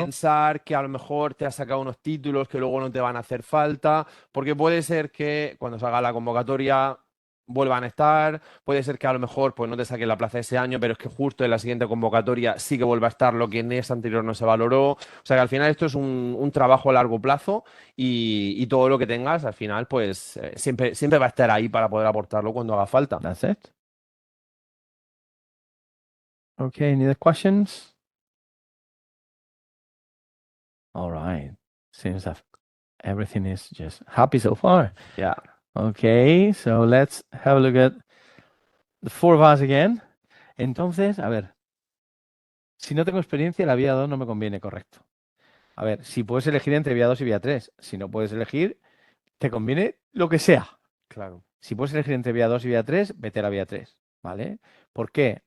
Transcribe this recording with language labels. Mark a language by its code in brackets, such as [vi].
[es] pensar que a lo mejor te has sacado unos títulos que luego no te van a hacer falta, porque puede ser que cuando salga la convocatoria vuelvan a estar, puede ser que a lo mejor pues no te saques la plaza ese año, pero es que justo en la siguiente convocatoria sí que vuelva a estar lo que en esa anterior no se valoró. O sea que al final esto es un trabajo a largo plazo y todo lo que tengas al final pues siempre va a estar ahí para poder aportarlo cuando haga falta. [en] that's it. Okay, any other questions? All right. Seems that everything is just happy so far. Yeah. Okay, so let's have a look at the four of us again. [es] Entonces, a ver, si no tengo experiencia, la vía 2 no me conviene, correcto. A ver, si puedes elegir entre vía 2 y vía 3, si no puedes elegir, te conviene lo que sea. Claro. Si puedes elegir entre vía 2 y vía 3, vete a la vía 3, ¿vale? ¿Por qué?